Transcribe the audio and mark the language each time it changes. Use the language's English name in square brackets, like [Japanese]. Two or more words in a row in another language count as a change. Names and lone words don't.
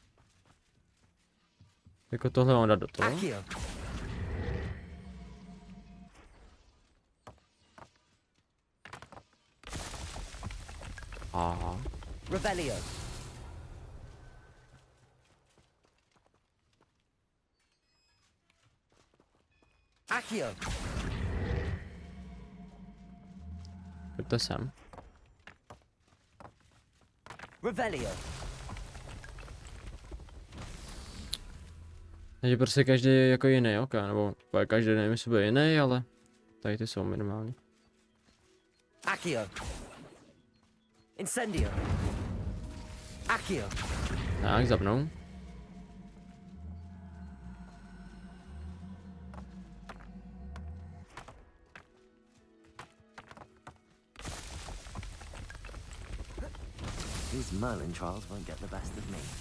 [Czech] Jako tohle mám dát do toho? Accio. Aha. Revelio. Accio. Pojďte sem. Revelio. Takže prostě každý je jako jiný, ok, nebo každý nevím, jestli bude jiný, ale tady ty jsou minimální. Accio. Incendio. Accio. Tak, zapnou. [English] These Merlin trials won't get the best of me.